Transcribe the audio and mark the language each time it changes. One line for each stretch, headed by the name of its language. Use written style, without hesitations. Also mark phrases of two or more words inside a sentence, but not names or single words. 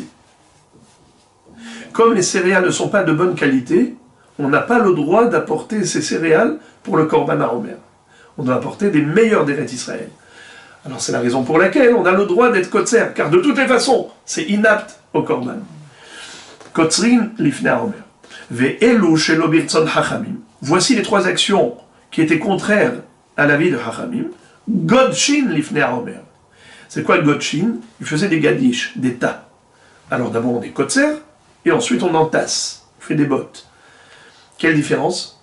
French: Comme les céréales ne sont pas de bonne qualité, on n'a pas le droit d'apporter ces céréales pour le
Hebrew: קרבן העומר.
French: On doit apporter des meilleurs d'Eretz Israël. Alors c'est la raison pour laquelle on a le droit d'être kotser, car de toutes les façons, c'est inapte au Korban.
Hebrew: קוצרין לפני העומר. ואלו שלא ברצון חכמים.
French: Voici les trois actions qui étaient contraires à l'avis de Chachamim.
Hebrew: גודשין לפני העומר.
French: C'est quoi le Godshin? Il faisait des gadish, des tas. Alors d'abord on est kotser, et ensuite on entasse, on fait des bottes. Quelle différence?